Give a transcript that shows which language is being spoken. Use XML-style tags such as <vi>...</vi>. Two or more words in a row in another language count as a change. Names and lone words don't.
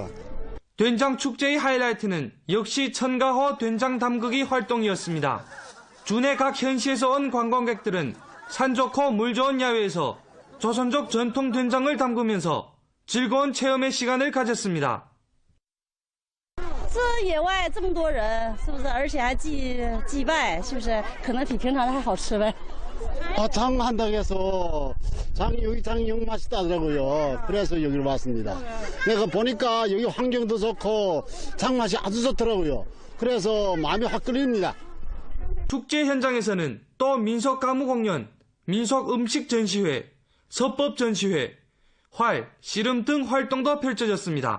<ko>된장축제의 하이라이트는 역시 천가호 된장 담그기 활동이었습니다. 주내 각 현시에서 온 관광객들은 산 좋고 물 좋은 야외에서 조선족 전통 된장을 담그면서 즐거운 체험의 시간을 가졌습니다.</ko> <zh>这野外这么多人，是不是？而且还祭拜，是不是？可能比平常的还好吃呗。</zh> <ko>장 한다고 해서 여기 장이 영 맛있다더라고요. 그래서 여기로 왔습니다. 내가 보니까 여기 환경도 좋고 장 맛이 아주 좋더라고요. 그래서 마음이 확 끌립니다. 축제 현장에서는 또 민속 가무 공연, 민속 음식 전시회, 서법 전시회, 활, 씨름 등 활동도 펼쳐졌습니다.</ko>